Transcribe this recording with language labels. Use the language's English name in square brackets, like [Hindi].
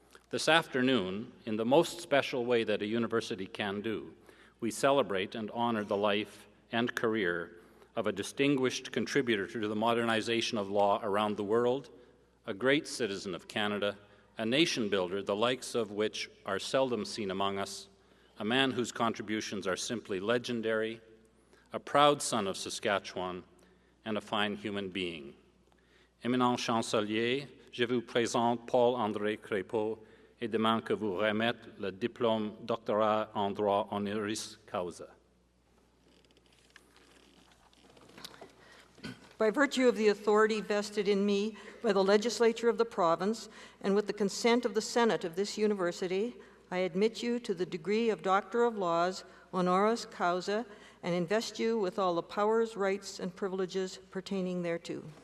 [English] This afternoon, in the most special way that a university can do, we celebrate and honor the life and career of a distinguished contributor to the modernization of law around the world, a great citizen of Canada, a nation builder, the likes of which are seldom seen among us, a man whose contributions are simply legendary, a proud son of Saskatchewan, and a fine human being. [French] Éminent chancelier, je vous présente Paul-André Crépeau et demande que vous remette le diplôme doctorat en droit honoris causa. [English] By virtue of the authority vested in me by the legislature of the province and with the consent of the Senate of this university, I admit you to the degree of Doctor of Laws honoris causa and invest you with all the powers, rights, and privileges pertaining thereto.